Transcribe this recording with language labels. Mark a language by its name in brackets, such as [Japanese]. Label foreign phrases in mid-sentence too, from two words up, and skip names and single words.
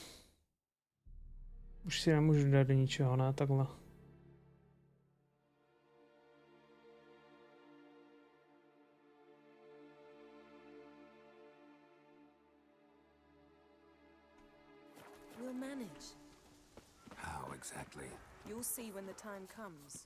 [Czech] Už si nemůžu dát do ničeho, ne? Takhle. [English] We'll manage. How exactly? You'll see when the time comes.